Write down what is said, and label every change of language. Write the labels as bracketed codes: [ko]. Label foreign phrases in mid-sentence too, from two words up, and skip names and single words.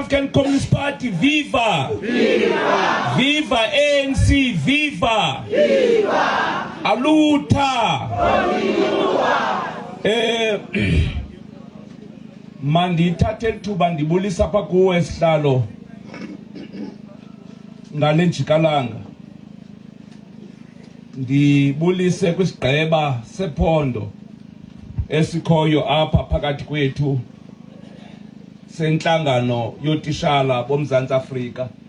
[en] Communist Party, viva! Viva! Viva ANC, viva! Viva! Aluta! [xh] Mandithathe ithuba ndibulisa apha kuwe esihlalo ngale njikalanga. Ndibulise kwisigqeba sephondo esikhoyo apha phakathi kwethu senhlangano yotishala boMzantsi Afrika.